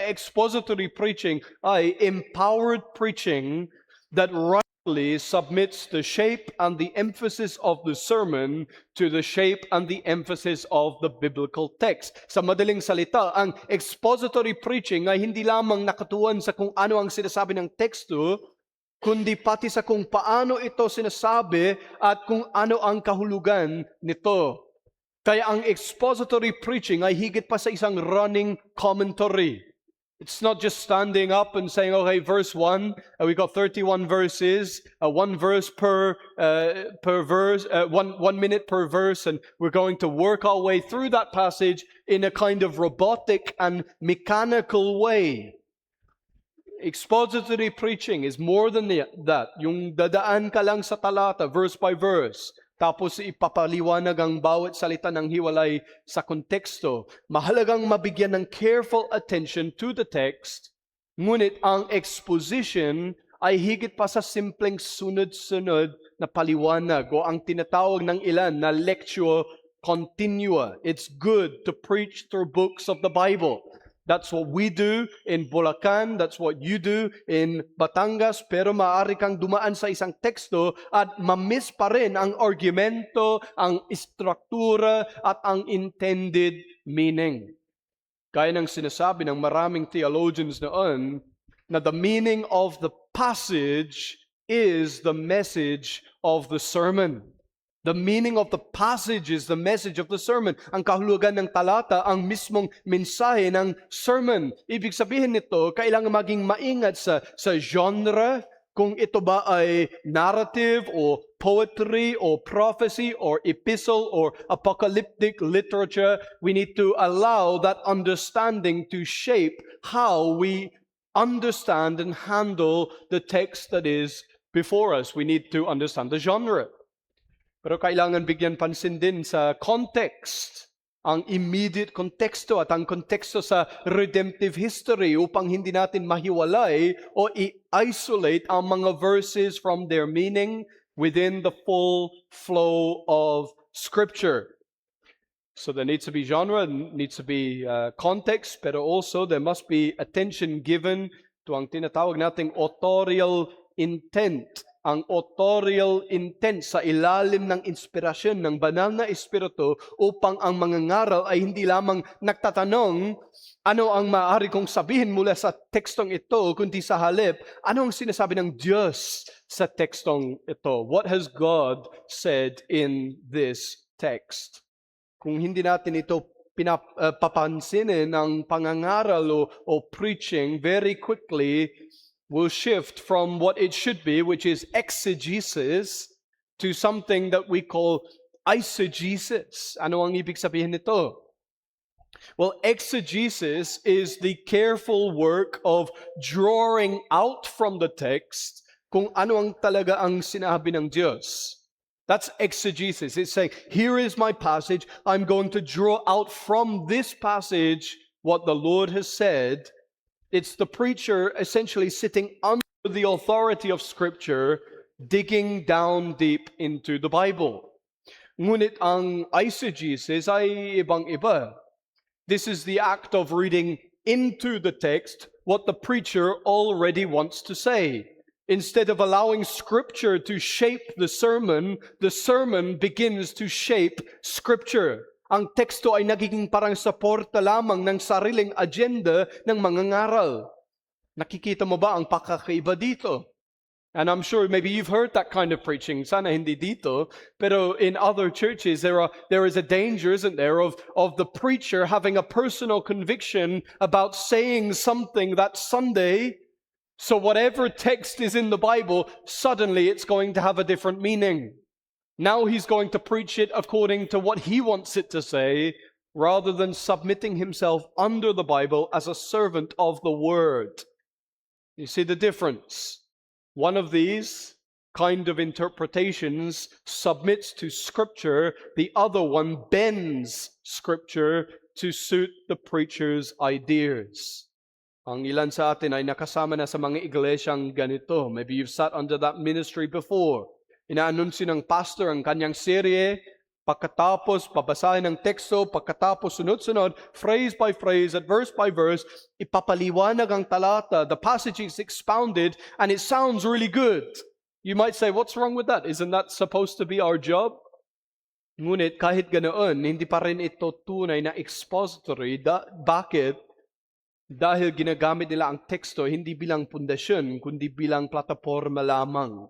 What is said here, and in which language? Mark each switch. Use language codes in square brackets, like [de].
[en] Expository preaching ay empowered preaching that submits the shape and the emphasis of the sermon to the shape and the emphasis of the biblical text. [tl] Sa madaling salita, ang expository preaching ay hindi lamang nakatuon sa kung ano ang sinasabi ng teksto, kundi pati sa kung paano ito sinasabi at kung ano ang kahulugan nito. Kaya ang expository preaching ay higit pa sa isang running commentary. [en] It's not just standing up and saying, okay, verse 1, we got 31 verses, one verse per verse, 1 minute per verse, and we're going to work our way through that passage in a kind of robotic and mechanical way. Expository preaching is more than that. [tl] Yung dadaan ka lang sa talata, [en] verse by verse, [tl] tapos ipapaliwanag ang bawat salita ng hiwalay sa konteksto. Mahalagang mabigyan ng [en] careful attention to the text, [tl] ngunit ang exposition ay higit pa sa simpleng sunod-sunod na paliwanag o ang tinatawag ng ilan na lectio continua. [en] It's good to preach through books of the Bible. That's what we do in Bulacan, that's what you do in Batangas, [tl] pero maaari kang dumaan sa isang teksto at mamiss pa rin ang argumento, ang istruktura at ang intended meaning. Gaya ng sinasabi ng maraming theologians noon, na [en] the meaning of the passage is the message of the sermon. The meaning of the passage is the message of the sermon. [tl] Ang kahulugan ng talata, ang mismong mensahe ng sermon. Ibig sabihin nito, kailangan maging maingat sa genre, kung ito ba ay narrative or poetry or prophecy or epistle or apocalyptic literature. [en] We need to allow that understanding to shape how we understand and handle the text that is before us. We need to understand the genre. [tl] Pero kailangan bigyan pansin din sa context, ang immediate konteksto at ang konteksto sa redemptive history upang hindi natin mahiwalay o i-isolate ang mga verses [en] from their meaning within the full flow of Scripture. So there needs to be genre, needs to be context, pero also there must be attention given to [tl] ang tinatawag nating [en] authorial intent. [tl] ang authorial intent sa ilalim ng inspirasyon ng banal na espiritu upang ang mangangaral ay hindi lamang nagtatanong ano ang maaari kong sabihin mula sa tekstong ito, kundi sa halip, ano ang sinasabi ng Diyos sa tekstong ito? [en] What has God said in this text? [tl] Kung hindi natin ito papansinin ng pangangaral o [en] preaching, very quickly will shift from what it should be, which is exegesis, to something that we call eisegesis. [tl] Ano ang ibig sabihin nito? [en] Well, exegesis is the careful work of drawing out from the text [tl] kung ano ang talaga ang sinabi ng Diyos. [en] That's exegesis. It's saying, here is my passage. I'm going to draw out from this passage what the Lord has said. It's the preacher essentially sitting under the authority of Scripture, digging down deep into the Bible. [tl] Ngunit ang eisegesis ay ibang-iba. [en] This is the act of reading into the text what the preacher already wants to say. Instead of allowing Scripture to shape the sermon begins to shape Scripture. [tl] Ang teksto ay nagiging parang suporta lamang ng sariling agenda ng mangangaral. Nakikita mo ba ang pakakaiba dito? [en] And I'm sure maybe you've heard that kind of preaching. [tl] Sana hindi dito, pero [en] in other churches there is a danger, isn't there, of the preacher having a personal conviction about saying something that Sunday. So whatever text is in the Bible, suddenly it's going to have a different meaning. Now he's going to preach it according to what he wants it to say, rather than submitting himself under the Bible as a servant of the Word. You see the difference? One of these kind of interpretations submits to Scripture. The other one bends Scripture to suit the preacher's ideas. [tl] Ang ilan sa atin ay nakasama na sa mga iglesyang ganito. [en] Maybe you've sat under that ministry before. [tl] Inaanunsyo ng pastor ang kanyang serye, pagkatapos babasahin ng teksto, pagkatapos sunod-sunod, [en] phrase by phrase [tl] at [en] verse by verse, [tl] ipapaliwanag ang talata. [en] The passage is expounded and it sounds really good. You might say, what's wrong with that? Isn't that supposed to be our job? [tl] Ngunit kahit ganoon, hindi pa rin ito tunay na expository. Bakit? Dahil ginagamit nila ang teksto hindi bilang pundasyon, kundi bilang plataforma lamang.